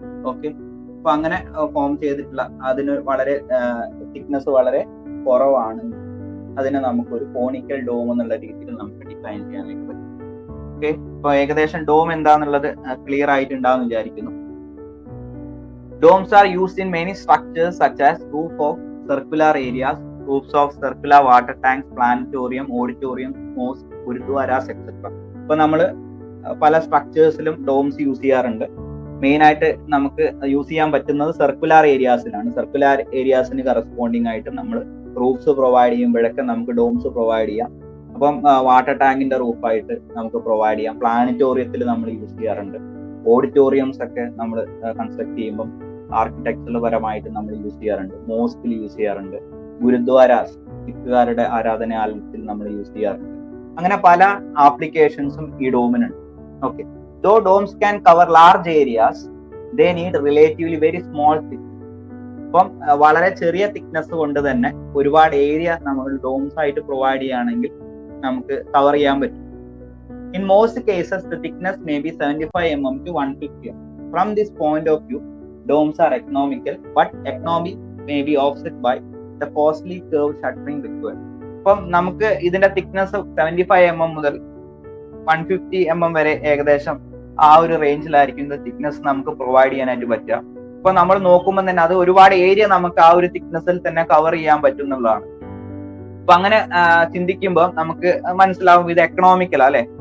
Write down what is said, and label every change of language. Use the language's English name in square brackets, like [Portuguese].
[Malayalam] Okay, അപ്പൊ അങ്ങനെ form ചെയ്തിട്ടുള്ള അതിന് വളരെ തിക്നെസ് വളരെ കുറവാണ്, അതിനെ നമുക്കൊരു കോണിക്കൽ ഡോം എന്നുള്ള രീതിയിൽ നമുക്ക് ഡിഫൈൻ ചെയ്യാനായിട്ട് പറ്റും. ഓക്കെ, അപ്പൊ ഏകദേശം ഡോം എന്താന്നുള്ളത് ക്ലിയർ ആയിട്ടുണ്ടാവും വിചാരിക്കുന്നു. [English] Domes are used in many structures such as roof of circular areas, roofs of circular water tanks, planetarium, auditorium, mosque, gurudwaras, etc. [Malayalam] ഇപ്പൊ നമ്മള് പല സ്ട്രക്ചേഴ്സിലും ഡോംസ് യൂസ് ചെയ്യാറുണ്ട്. മെയിൻ ആയിട്ട് നമുക്ക് യൂസ് ചെയ്യാൻ പറ്റുന്നത് സർക്കുലാർ ഏരിയാസിലാണ്. സർക്കുലാർ ഏരിയാസിന് കറസ്പോണ്ടിങ് ആയിട്ട് നമ്മൾ റൂഫ്സ് പ്രൊവൈഡ് ചെയ്യുമ്പോഴൊക്കെ നമുക്ക് ഡോംസ് പ്രൊവൈഡ് ചെയ്യാം. അപ്പം വാട്ടർ ടാങ്കിന്റെ റൂഫായിട്ട് നമുക്ക് പ്രൊവൈഡ് ചെയ്യാം. പ്ലാനറ്റോറിയത്തിൽ നമ്മൾ യൂസ് ചെയ്യാറുണ്ട്. ഓഡിറ്റോറിയംസ് ഒക്കെ നമ്മൾ കൺസ്ട്രക്ട് ചെയ്യുമ്പം ആർക്കിടെക്ചറൽ പരമായിട്ട് നമ്മൾ യൂസ് ചെയ്യാറുണ്ട്. മോസ്കിൽ യൂസ് ചെയ്യാറുണ്ട്. ഗുരുദ്വാരാസ്, സിഖുകാരുടെ ആരാധനാലയത്തിൽ നമ്മൾ യൂസ് ചെയ്യാറുണ്ട്. അങ്ങനെ പല ആപ്ലിക്കേഷൻസും ഈ ഡോമിനുണ്ട്. [English] Okay, though domes can cover large areas, they need relatively very small thickness. [Malayalam] അപ്പം വളരെ ചെറിയ തിക്നെസ് കൊണ്ട് തന്നെ ഒരുപാട് ഏരിയ നമ്മൾ ഡോംസ് ആയിട്ട് പ്രൊവൈഡ് ചെയ്യുകയാണെങ്കിൽ നമുക്ക് കവർ ചെയ്യാൻ പറ്റും. [English] In most cases, the thickness may be 75 mm to 150 mm. From this point of view, domes are economical, but economy may be offset by the costly curved shuttering required. [Malayalam] അപ്പം നമുക്ക് ഇതിന്റെ thickness 75 mm മുതൽ 150 mm വരെ ഏകദേശം ആ ഒരു റേഞ്ചിലായിരിക്കും thickness നമുക്ക് provide ചെയ്യാനായിട്ട് പറ്റുക. അപ്പൊ നമ്മൾ നോക്കുമ്പോൾ തന്നെ അത് ഒരുപാട് ഏരിയ നമുക്ക് ആ ഒരു തിക്നെസ്സിൽ തന്നെ കവർ ചെയ്യാൻ പറ്റും എന്നുള്ളതാണ്. അപ്പൊ അങ്ങനെ ചിന്തിക്കുമ്പോൾ നമുക്ക് മനസ്സിലാവും ഇത് എക്കണോമിക്കൽ അല്ലെ.